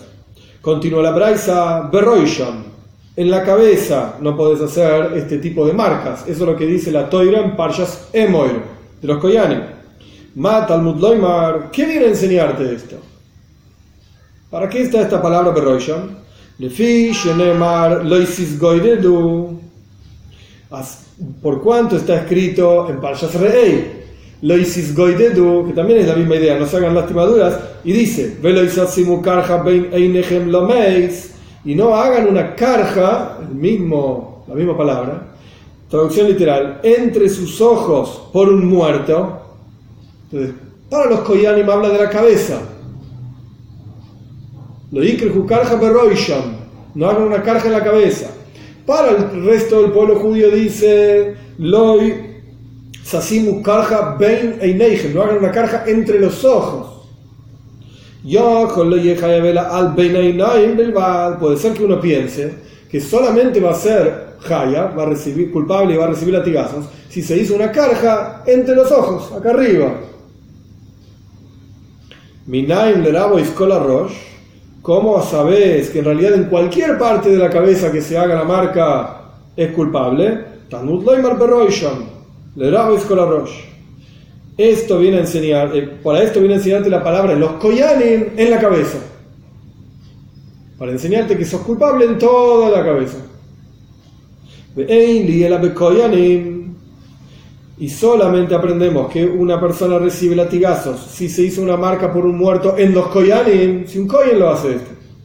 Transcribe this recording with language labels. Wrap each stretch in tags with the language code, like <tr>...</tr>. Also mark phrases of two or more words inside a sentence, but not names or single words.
<es>Continúa la braisa, beroisham, en la cabeza no podés hacer este tipo de marcas. Eso es lo que dice la Toira en Parshas Emoir, de los Koyanim.</es> <he>מה תלמוד לומר,</he> <es>¿qué viene a enseñarte esto? ¿Para qué está esta palabra beroisham?</es> <he>לפי שנאמר לא תתגודדו.</he> <es>Por cuanto está escrito en Parshas Re'ei,</es> <he>לא תתגודדו,</he> <es>que también es la misma idea, no se hagan lastimaduras, y dice,</es> <he>ולא תשימו קרחה בין עיניכם למת,</he> <es>y no hagan una karja, la misma palabra, traducción literal, entre sus ojos por un muerto. Entonces, para los koyanim habla de la cabeza.</es> <he>לא יקרחו קרחה בראשם,</he> <es>no hagan una karja en la cabeza. Para el resto del pueblo judío dice</es> <he>לא תשימו קרחה בין עיניהם,</he> <es>no hagan una karja entre los ojos. Puede ser que uno piense que solamente va a ser jaya, va a recibir culpable y va a recibir latigazos si se hizo una karja entre los ojos, acá arriba.</es> <he>מנין לרבות את כל הראש.</he> <es>¿Cómo sabes que en realidad en cualquier parte de la cabeza que se haga la marca es culpable?</es> <he>תלמוד לומר בראשם, לרבות את כל הראש.</he> <es>Esto viene a enseñar, para esto viene a enseñarte la palabra los koyanim en la cabeza. Para enseñarte que sos culpable en toda la cabeza. Y solamente aprendemos que una persona recibe latigazos si se hizo una marca por un muerto en los koyanim, si un koyan lo hace esto.</es>